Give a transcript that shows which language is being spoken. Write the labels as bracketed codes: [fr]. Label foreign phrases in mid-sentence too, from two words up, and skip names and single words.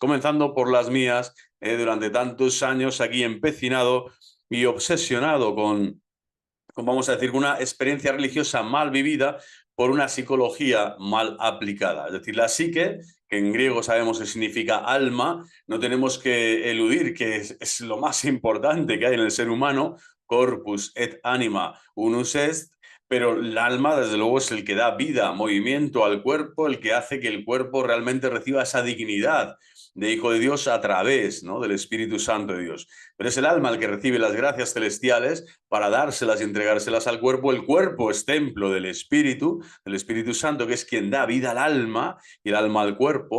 [es] Comenzando por las mías, durante tantos años aquí empecinado y obsesionado con, vamos a decir, una experiencia religiosa mal vivida por una psicología mal aplicada. Es decir, la psique, que en griego sabemos que significa alma, no tenemos que eludir que es lo más importante que hay en el ser humano, [la] corpus et anima unus est, [es] pero el alma, desde luego, es el que da vida, movimiento al cuerpo, el que hace que el cuerpo realmente reciba esa dignidad de hijo de Dios a través, ¿no?, del Espíritu Santo de Dios. Pero es el alma el que recibe las gracias celestiales para dárselas y entregárselas al cuerpo. El cuerpo es templo del Espíritu Santo, que es quien da vida al alma y el alma al cuerpo.